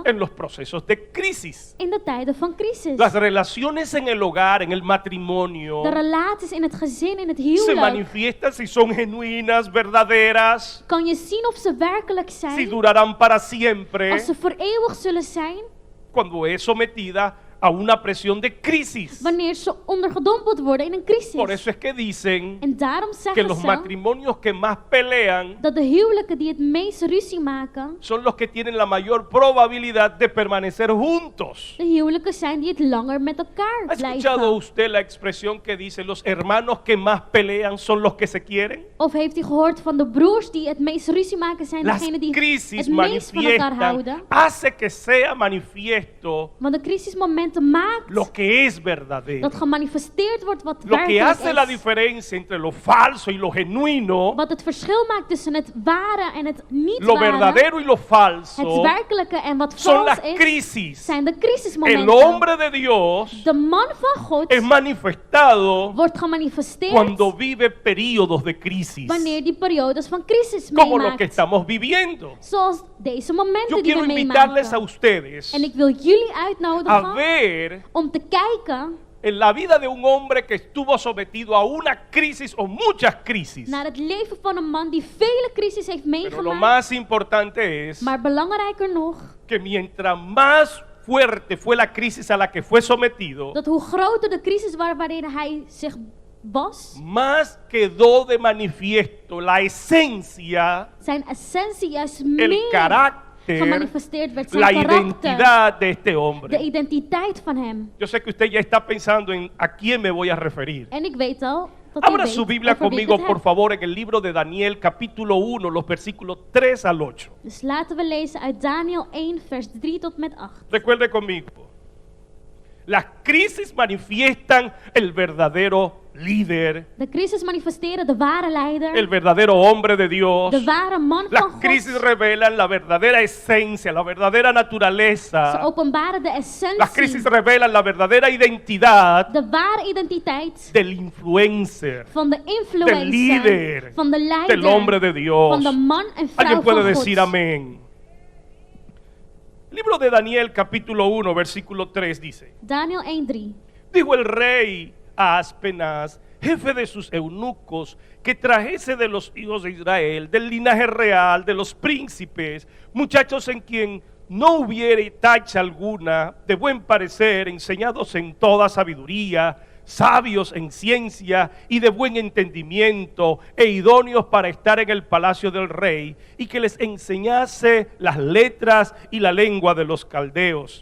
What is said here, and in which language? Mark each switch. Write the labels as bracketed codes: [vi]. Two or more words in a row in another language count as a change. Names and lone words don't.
[es] en los procesos de crisis. [nl] in de tijden van crisis. [es] Las relaciones en el hogar, en el matrimonio, [nl] De relaties in het gezin, in het [es] se [nl] huwelijk. [es] manifiestan si son genuinas, verdaderas, [nl] Kan je zien of ze werkelijk [es] si [nl] zijn, [es] durarán para siempre, [nl] als ze voor eeuwig zullen zijn, [es] cuando es sometida a una presión de crisis. [nl] wanneer ze ondergedompeld worden in een crisis. [es] Por eso es que dicen [nl] En daarom [es] que [nl] zeggen [es] los [nl] ze [es] matrimonios que más pelean [nl] dat de huwelijken die het meest ruzie maken, [es] son los que tienen la mayor probabilidad de permanecer juntos. [nl] de huwelijken zijn die het langer met elkaar [es] ¿Ha escuchado [nl] blijven. [es] usted la expresión que dice los hermanos que más pelean son los que se quieren? [nl] Of heeft u gehoord van de broers die het meest ruzie maken zijn [es] Las [nl] degenen die [es] crisis [nl] het meest van elkaar [es] manifiestan, [nl] houden? [es] hace que sea manifiesto [nl] Want de crisismomenten maakt [es] lo que es verdadero. [nl] dat gemanifesteerd wordt wat [es] Lo que [nl] werkelijk [es] hace la [nl] is. [es] diferencia entre lo falso y lo genuino, [nl] Wat het verschil maakt tussen het ware en het niet [es] lo [nl] ware, [es] verdadero y lo [nl] het [es] falso, [nl] werkelijke en wat [es] son [nl] vals [es] las [nl] is, [es] crisis. [nl] zijn de [es] El [nl] crisismomenten. [es] hombre de Dios [nl] De man van God [es] es manifestado [nl] wordt gemanifesteerd [es] cuando vive periodos de crisis, [nl] wanneer die periodes van crisis [es] como lo que [nl] meemaakt. [es] estamos viviendo. [nl] Zoals deze momenten [es] Yo [nl] die we [es] quiero invitarles a [nl] meemaken. [es] ustedes [nl] En ik wil jullie [es] a [nl] uitnodigen [es] ver [nl] om te kijken [es] en la vida de un hombre que estuvo sometido a una crisis o muchas crisis. [nl] naar het leven van een man die vele crisis heeft [es] Pero lo [nl] meegemaakt. [es] más importante es [nl] Maar belangrijker nog, [es] que mientras más fuerte fue la crisis a la que fue sometido, [nl] dat hoe groter de crisis was waarin hij zich was, [es] más quedó de manifiesto la esencia, [nl] zijn essentie juist [es] el [nl] meer [es] carácter, [nl] gemanifesteerd werd. Zijn [es] la [nl] karakter, [es] identidad de este [nl] de [es] hombre. [nl] identiteit van hem. [es] Yo sé que usted ya está pensando en a quién me voy a referir. [nl] En ik weet al dat u [es] Abra [nl] weet [es] su Biblia [nl] over wie ik [es] conmigo, [nl] het [es] por [nl] heb. [es] favor, en el libro de Daniel, capítulo 1, los versículos 3 al 8. [nl] Dus laten we lezen uit Daniel 1 vers 3 tot met 8. [es] Recuerde conmigo. Las crisis manifiestan el verdadero líder, [nl] De crisis manifesteren de ware leider, [es] el verdadero hombre de Dios. [nl] de ware man [es] Las [nl] van [es] crisis [nl] God. [es] revelan la verdadera esencia, la verdadera [nl] Ze [es] naturaleza. [nl] openbaren de [es] Las crisis [nl] essentie, [es] revelan la verdadera identidad [nl] de ware identiteit [es] del influencer, [nl] van de [es] del [nl] influencer, [es] líder, [nl] van de [es] del hombre [nl] leider, [es] de Dios. [nl] van de man en vrouw [es] Alguien puede [nl] van [es] decir [nl] God. [es] amén. El libro de Daniel, capítulo 1, versículo 3 dice: [nl] Daniel 1:3. [es] Dijo el rey a Aspenaz, jefe de sus eunucos, que trajese de los hijos de Israel, del linaje real, de los príncipes, muchachos en quien no hubiere tacha alguna, de buen parecer, enseñados en toda sabiduría, sabios en ciencia y de buen entendimiento, e idóneos para estar en el palacio del rey, y que les enseñase las letras y la lengua de los caldeos.